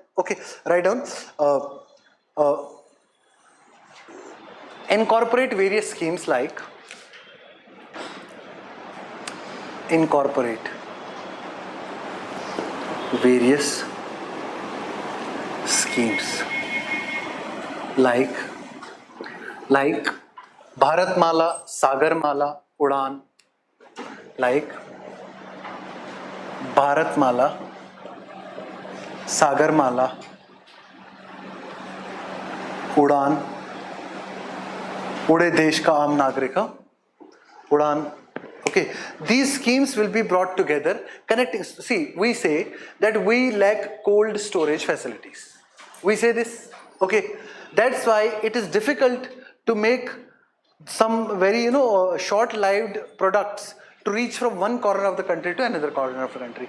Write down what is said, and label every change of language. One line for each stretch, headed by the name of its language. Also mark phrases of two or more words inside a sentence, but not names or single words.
English: Okay, write down. Incorporate various schemes like like Bharatmala, Sagarmala, Udan, like Bharatmala, Sagarmala, Udan, Ude Desh Ka Aam Nagrika, Udan. Okay, these schemes will be brought together, connecting. See, we say that we lack cold storage facilities. We say this. Okay, that's why it is difficult to make some very short-lived products to reach from one corner of the country to another corner of the country.